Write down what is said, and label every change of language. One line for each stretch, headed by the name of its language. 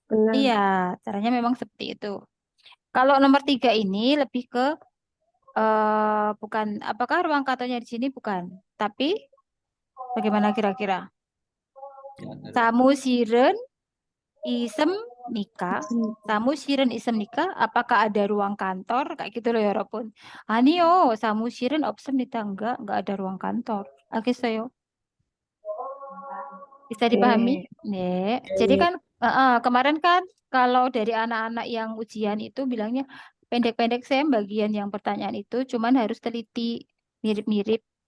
Indonesian: Iya, caranya memang seperti itu. Kalau nomor 3 ini lebih ke bukan. Apakah ruang kantornya di sini? Bukan. Tapi bagaimana kira-kira?
Korean: 사무실은 있습니까? 사무실은 있습니까?
Indonesian: Apakah ada ruang kantor? Kayak gitu loh ya, 여러분.
Korean: 아니요, 사무실은 없습니다.
Indonesian: Enggak ada ruang kantor.
Korean: 알겠어요?
Indonesian: Bisa dipahami? 네. Jadi kan kemarin kan kalau dari anak-anak yang ujian itu bilangnya pendek-pendek Sam bagian yang pertanyaan itu cuman harus teliti, mirip-mirip.